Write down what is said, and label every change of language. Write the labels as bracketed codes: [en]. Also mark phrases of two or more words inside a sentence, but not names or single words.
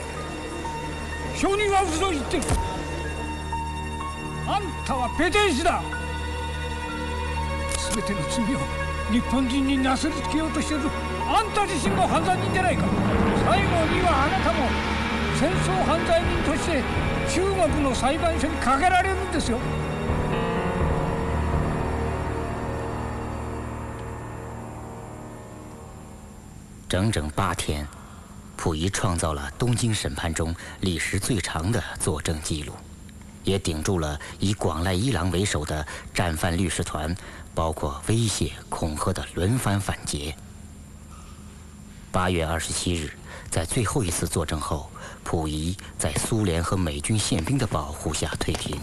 [ja] 証人は嘘を言ってる。あんたはペテン師だ。全ての罪を日本人になすりつけようとしているあんた自身も犯罪人じゃないか。最後にはあなたも戦争犯罪人として中国の裁判所にかけられるんですよ。 [zh] 整整8天，溥仪创造了东京审判中历时最长的作证记录，也顶住了以广濑一郎为首的战犯律师团包括威胁、恐吓的轮番反劫。8月27日，在最后一次作证后，溥仪在苏联和美军宪兵的保护下退庭。